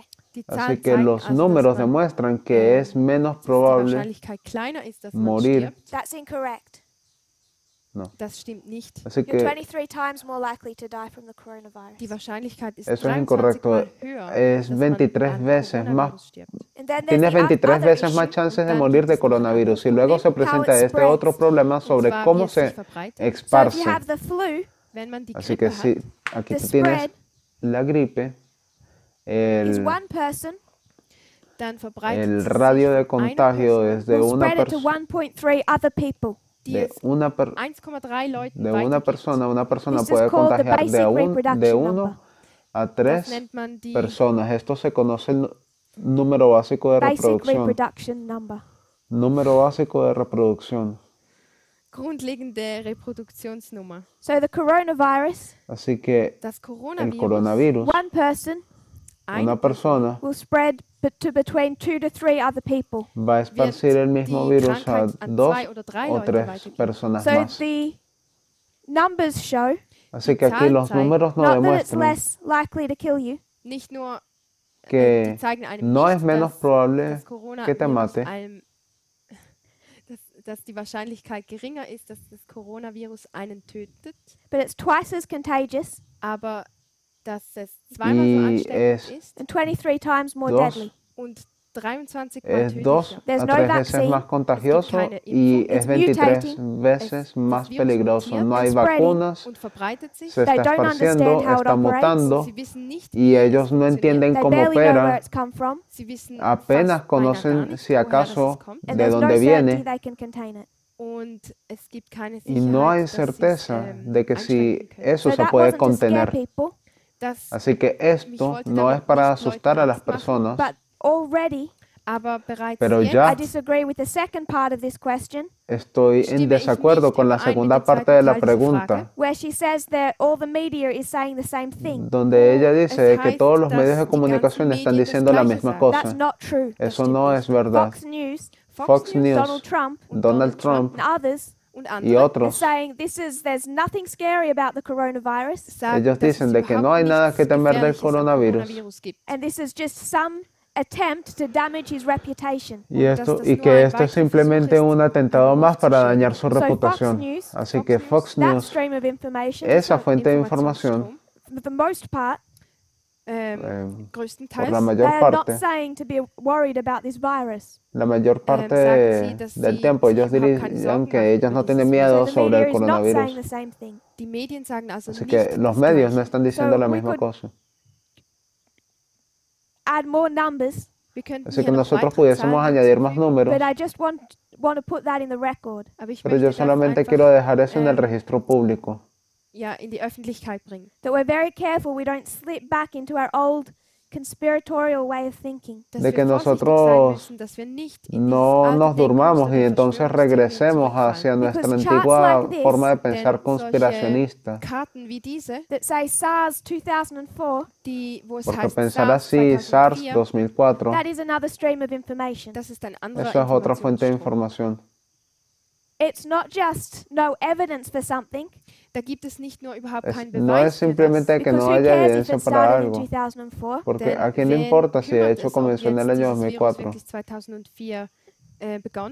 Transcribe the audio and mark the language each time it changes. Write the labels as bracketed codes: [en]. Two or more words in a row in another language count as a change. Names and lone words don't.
[de] Die [es] Así [de] Zahlen [es] que [de] zeigen [es] los [de] also, [es] números [de] dass man, [es] demuestran que es menos [de] dass die [es] probable [de] Wahrscheinlichkeit kleiner ist, dass man [es] morir. [de] stirbt. [en] That's incorrect. [de] Das stimmt nicht. [es] Así [en] You're [es] que [en] 23 times more likely to die from the [de] Die [en] coronavirus. [de] Wahrscheinlichkeit ist [es] eso es 23 incorrecto. [de] Mal höher, [es] Es [de] dass man [es] 23 [de] an [es] veces más. [de] Coronavirus stirbt. [en] And then there's [es] Tienes [en] the [es] 23 [en] other [es] veces más [en] issue, [es] chances de [de] dann [es] morir [de] gibt [es] de [de] es noch ein [es] coronavirus. Y [de] anderes [es] luego se [de] Problem, [es] presenta [en] how it [es] este otro [en] spreads. [es] problema [de] Und [es] sobre [de] zwar, wie [es] cómo [de] es sich [es] se [de] verbreitet. [en] So if you [es] esparce. [en] have the flu, [de] Wenn man die [es] Así [de] Grippe [es] que si [de] hat, [es] aquí [en] the [es] tú tienes [en] spread [es] la gripe, [en] is [es] el, [en] one person [de] dann verbreitet [es] el [de] sie sich [es] radio de [de] von einer [es] contagio [de] Person, [es] es de [en] will [es] una, [en] spread it to [es] persona [en] 1.3 other people. [de] die [es] de [de] es [es] una, [de] 1,3 Leuten [es] de una [de] weitergibt. [es] persona. Una persona [en] This is [es] puede [en] called the [es] contagiar [en] basic reproduction [es] de [en] number. [es] 1 a [de] Das [es] 3 [de] nennt man die [es] personas. Esto se conoce el número básico de [en] Basic [es] reproducción. [en] reproduction number. [es] Número básico de reproducción. [de] grundlegende Reproduktionsnummer. [en] So the coronavirus, [es] Así que [de] Das [es] el [de] Coronavirus, [es] coronavirus, [en] one person [de] eine [es] una persona [en] will spread to between 2 to 3 other people. [es] va a esparcir el mismo [de] die [es] virus a [de] Krankheit an [es] 2 [de] 2 oder 3 [es] o [de] Leute [es] 3 [de] weitergeben. [es] personas [en] So [es] más. [en] the numbers show [es] Así que aquí [de] Zahl [es] los [de] zeigt [es] números no [en] not that it's [es] demuestran [en] less likely to kill you, [de] Nicht nur, die [es] que [de] zeigen einem [es] no [de] nicht, [es] es menos [de] dass [es] probable [de] das [es] que te [de] Coronavirus [es] mate, [de] dass die Wahrscheinlichkeit geringer ist, dass das Coronavirus einen tötet, [en] but it's twice as contagious [de] aber dass es zweimal so [es] y [de] ansteckend ist [en] and 23 times more [es] Dos. [en] deadly. [de] und 23 Mal [es] es 2 [de] tödlicher. [en] There's a no [es] 3 veces [en] vaccine. [es] más contagioso [de] keine [es] y [de] Impfung. [es] es [en] It's [es] 23 [en] mutating. [es] veces más [de] Das Virus [es] peligroso. [de] mutiert [es] No hay [en] and spreading. [es] vacunas, [de] Und verbreitet sich. [es] se [en] They [es] está [en] don't [es] esparciendo, [en] understand how it [es] está [en] operates. [es] mutando [de] Sie wissen nicht, [es] y [de] wie es [es] ellos no [de] funktioniert. [es] entienden [en] They [es] cómo [en] barely know where [es] opera. [en] it's come from, [de] Sie wissen [es] Apenas [de] fast beinahe gar [es] conocen [de] nicht, [es] si [de] woher [es] acaso [de] das kommt. [en] and [es] de [en] there's no [es] dónde [en] certainty [es] viene. [en] they can contain it. [de] Und es gibt keine [es] Y [de] Sicherheit, [es] no hay [de] dass sie es, [es] certeza de que si [de] einschränken können. [es] eso [en] So [es] se [en] that [es] puede [en] wasn't to scare [es] contener. [en] people, [de] Das, [es] Así que esto no es para asustar a las personas, [en] but already [de] aber bereits [es] pero [de] jetzt [es] ya [en] I disagree with the second part of this question, [es] estoy en [de] stimme ich [es] desacuerdo [de] nicht [es] con la [de] überein mit [es] segunda [de] dem [es] parte [de] zweiten [es] de la [de] Teil dieser [es] pregunta, [de] Frage, [en] where she says that all the media is saying the same thing. [es] donde ella [de] Es [es] dice que [de] heißt, [es] todos los [de] dass [es] medios de [de] die [es] comunicación [de] ganzen [es] están [de] Medien das [es] diciendo la [de] Gleiche [es] misma [de] sagen. [en] That's [es] cosa. [en] not true. [es] Eso [de] stimmt [es] no [de] nicht. [es] es verdad. [en] Fox News [de] Fox News, [en] Donald Trump [de] und Donald Trump [en] and others [de] und [es] y [de] andere [en] are [es] otros, [en] saying there's nothing scary about the coronavirus, [de] sagen, [es] ellos [de] dass es [es] dicen de que no [de] überhaupt [es] hay nada [de] nichts [es] que temer del [de] Gefährliches am [es] coronavirus. [de] Coronavirus gibt. [en] and this is just some attempt to damage his reputation. [es] Y [de] Und dass das [es] y [de] nur [es] que [de] ein [es] esto es [de] weiterer [es] simplemente [de] Versuch ist, [es] un atentado [de] einen [es] más [de] Ruf zu [es] para [de] schädigen. [es] dañar su [en] So Fox [es] reputación. [en] News, [es] Así que Fox [en] that [es] News, [en] stream of information, [es] esa fuente de información, [de] Informationsstrom, [en] for the most part, [de] größtenteils, [es] por la [en] they [es] mayor [en] are not [es] parte, [en] saying to be worried about this virus. [es] la mayor parte [de] sagen sie, dass [es] del [de] sie [es] tiempo, [de] sich [es] ellos [de] überhaupt keine [es] dirían [de] Sorgen [es] que [de] machen [es] ellos no [de] über [es] tienen [de] dieses [es] miedo [en] So the [es] sobre [en] media [es] el [en] is not saying [es] coronavirus. [en] the same thing. [de] Die Medien sagen also [es] Así [de] nicht [es] que los [de] das [es] medios no [de] Gleiche. [es] están diciendo [en] So [es] la [en] we [es] misma [en] could- [es] cosa. [en] Add more numbers, [de] Wir könnten [es] Así [de] hier [es] que [de] noch [es] nosotros [de] weitere [es] pudiésemos [de] Zahlen [es] añadir más [de] hinzufügen, [es] números, [en] but I just want to put that in the record. [de] aber ich [es] pero yo [de] möchte das [es] solamente [de] einfach, [es] quiero dejar eso en el ähm, registro público. [de] ja, in die Öffentlichkeit bringen. [en] That we're very careful we don't slip back into our old conspiratorial way of thinking. [de] Dass [es] De [de] wir [es] que [de] vorsichtig sein [es] nosotros [de] müssen, dass wir nicht in dieses [es] no [de] alte [es] nos [de] Denken [es] durmamos y [de] der [es] entonces [de] Verschwörungstheorien [es] regresemos [de] zurückfallen. [es] hacia nuestra [en] Because charts [es] antigua [en] like this, [es] forma de pensar [de] Denn [es] conspiracionista. [de] solche Karten wie diese, [en] That say SARS 2004, [de] wo es [es] Porque [de] heißt [es] pensar [de] SARS [es] así, SARS 2004, [de] 2004, [en] that is another stream of information. [de] das ist ein anderer [es] eso es otra fuente de [de] Informationsstrom. [es] información. [en] It's not just no evidence for something, [de] Da gibt es nicht nur überhaupt [es] Es- [de] keinen [es] no [de] Beweis [es] es [de] für [es] simplemente [de] das, [es] que [en] because [es] no [en] who [es] haya [en] cares if [es] evidencia [en] it [es] para [en] started in [es] algo. [en] 2004? [es] Porque [de] denn [es] a quién le [de] wen [es] importa si de [de] kümmert [es] hecho [de] es, ob [es] comenzó en [de] jetzt [es] el año [de] dieses Virus [es] 2004. [de] wirklich 2004 begann.